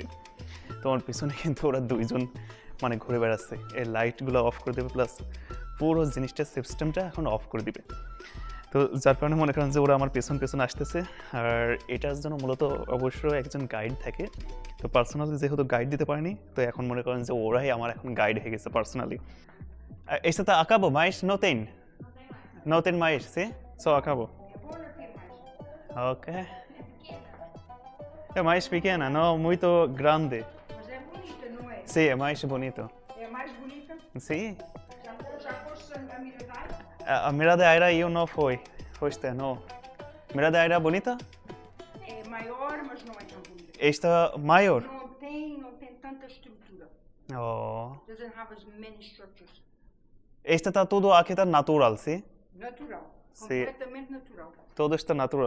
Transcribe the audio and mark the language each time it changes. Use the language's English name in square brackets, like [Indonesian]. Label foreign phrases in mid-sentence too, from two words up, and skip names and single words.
[Bangla] তোমার পিছনে কিন্তু ওরা দুইজন মানে ঘুরে বেড়াচ্ছে, এই লাইটগুলো অফ করে দেবে, প্লাস পুরো জিনিসটা সিস্টেমটা এখন অফ করে দিবে। তো যার কারণে মনে করেন যে ওরা আমার পেছন আসতেছে। আর এটার জন্য মূলত অবশ্যই একজন গাইড থাকে, তো পার্সোনালি যেহেতু গাইড দিতে পারেনি, তো এখন মনে করেন যে ওরাই আমার এখন গাইড হয়ে গেছে পার্সোনালি। [Portuguese] Este tá, acabou, mas não tem. Não tem mais, sim? Só acabou. Eu vou no ter mais. Ok. É pequena. É mais pequena, não muito grande. Mas é bonita, não é? Sim, é mais bonito. É a mais bonita. Sim. Já foste a Miradai? A Miradeira eu não fui. Foste, não. Miradeira é bonita? É maior, mas não é tão bonita. Esta maior. Não tem tanta estrutura. Oh. [English] Doesn't have as many structures. [Portuguese] Esta está tudo aqui está natural, sim? Natural. Sim. Completamente natural. Todo está natural.